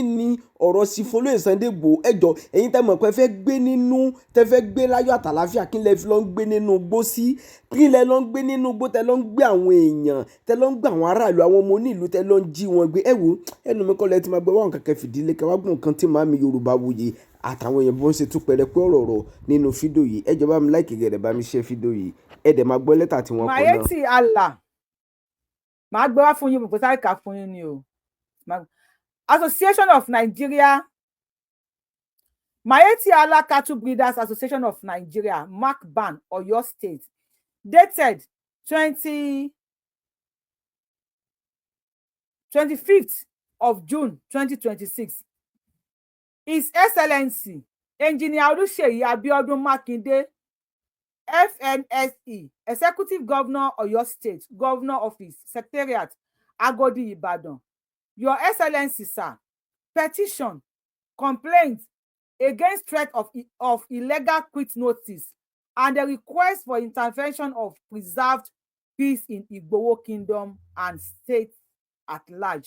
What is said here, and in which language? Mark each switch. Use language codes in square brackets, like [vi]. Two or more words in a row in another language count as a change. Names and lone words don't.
[yo] ni ọ̀rọ̀ sí folóyè Sunday Igboho ẹjọ́ ẹ̀yin tẹ́ mọ̀ pé fẹ́ gbé nínú tẹ́ fẹ́ gbé láyọ̀ àtàláfíà kí lẹ fi lọ ń gbé nínú igbó sí kí lẹ lọ ń gbé nínú igbó tẹ́ lọ ń gbé àwọn èèyàn tẹ́ lọ ń gbé àwọn aráàlú àwọn ọmọ onílùú tẹ́ lọ ń jí wọn gbé ẹ wo ẹnu mi kọ́ lẹ ti máa gbé wọn kankan fìdílé kẹwàá gbọ́n nǹkan tí màmí Yorùbáwùyí àtàwọn èèyàn bó ń ṣe tún pẹrẹpẹ ọ̀rọ̀ nínú fídíò yìí ẹ jọ̀ọ́ bá mi láìkì gẹ̀rẹ̀ bá mi ṣe fídíò yìí ẹ dẹ̀ máa gbọ́ lẹ́tà tí wọ́n kọ náà. [en] Mayeti Allah [yo] màá gbé wá fún yín mo kò sáré kà fún yín ni o [en] Association of Nigeria Mayeti Allah Cattle Breeders Association of Nigeria mark ban Oyo State dated 25th of June 2026. His Excellency Engineer Oluseyi Abiodun Makinde FNSE, Executive Governor Oyo State, Governor Office, Secretariat, Agodi, Ibadan. Your Excellency, sir, petition, complaint against threat of illegal quit notice and the request for intervention of preserved peace in Igboho Kingdom and state at large.